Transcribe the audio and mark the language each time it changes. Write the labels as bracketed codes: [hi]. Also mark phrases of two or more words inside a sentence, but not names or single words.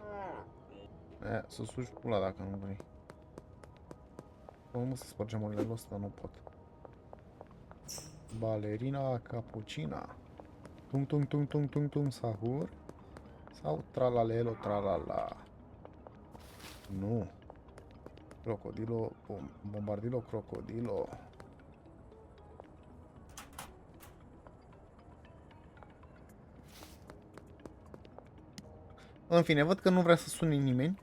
[ro] Să sugi pula dacă nu vrei. Mă să spargem urile ăsta, nu pot. Balerina Cappuccina. Tung tung tung tung tung tung sahur. Sau tralalelo tralala. Nu. Crocodilo, bombardilo crocodilo. În fine, văd că nu vrea să sune nimeni.